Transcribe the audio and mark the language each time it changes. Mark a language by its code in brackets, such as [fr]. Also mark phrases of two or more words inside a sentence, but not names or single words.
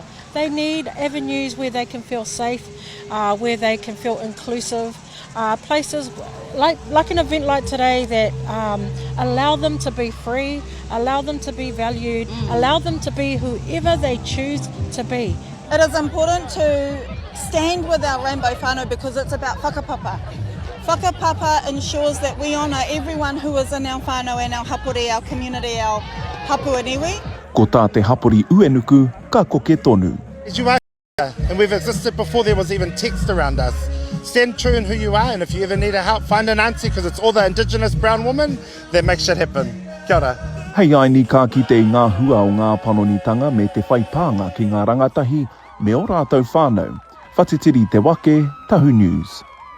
[en] They need avenues where they can feel safe, where they can feel inclusive, places like an event like today that allow them to be free, allow them to be valued, allow them to be whoever they choose to be. It is important to stand with our rainbow whānau because it's about whakapapa. Whakapapa ensures that we honour everyone who is in our whānau and our hapori, our community, our [mi] hapua niwi. Ko tā te hapori uenuku, ka koke tonu. [en] You are here, and we've existed before there was even text around us. Stand true in who you are, and if you ever need a help, find an auntie, because it's all the Indigenous brown women that make shit happen. [mi] Kia ora. Hei ai ni ka kite I ngā hua o ngā panonitanga me te whaipānga ki ngā rangatahi me o rātou whānau. [en] Whatitiri Te Wake, Tahu News.